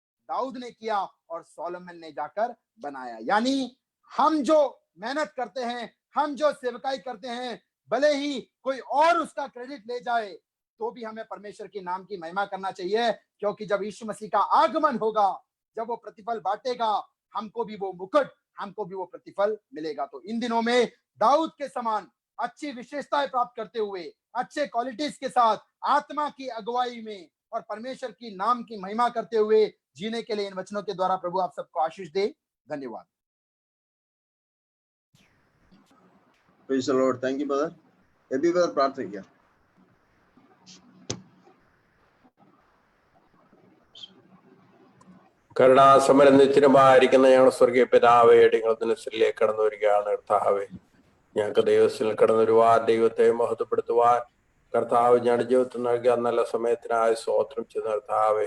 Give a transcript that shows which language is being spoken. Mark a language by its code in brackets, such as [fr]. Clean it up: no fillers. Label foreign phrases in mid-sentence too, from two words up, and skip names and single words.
[hi] दाऊद ने किया और सोलोमन ने जाकर बनाया। यानी हम जो मेहनत करते हैं, हम जो सेवकाई करते हैं, भले ही कोई और उसका क्रेडिट ले जाए, तो भी हमें परमेश्वर के नाम की महिमा करना चाहिए, क्योंकि जब यीशु मसीह का आगमन होगा, जब वो प्रतिफल बांटेगा, हमको भी वो मुकुट, हमको भी वो प्रतिफल मिलेगा। तो इन दिनों में दाऊद के समान अच्छी विशेषताएं प्राप्त करते हुए, अच्छे क्वालिटीज के साथ, आत्मा की अगुवाई में और परमेश्वर की नाम की महिमा करते हुए जीने के लिए इन वचनों के द्वारा प्रभु आप सबको आशीष दे। धन्यवाद। [en] Praise the Lord. Thank you, brother. Every brother [hi] प्रार्थना किया। [ml] കരുണാസമരനിത്യമായിരിക്കുന്ന ഞങ്ങളുടെ സ്വർഗീയ പിതാവേ, ദിനത്തിലേക്ക് കടന്നു വരികയാണ് കർത്താവേ. ഞങ്ങൾക്ക് ദൈവത്തിൽ കടന്നു വരുവാൻ, ദൈവത്തെ മഹത്വപ്പെടുത്തുവാൻ കർത്താവ് ഞങ്ങളുടെ ജീവിതത്തിൽ നൽകിയ നല്ല സമയത്തിനായി സ്തോത്രം ചെയ്യുന്ന കർത്താവേ.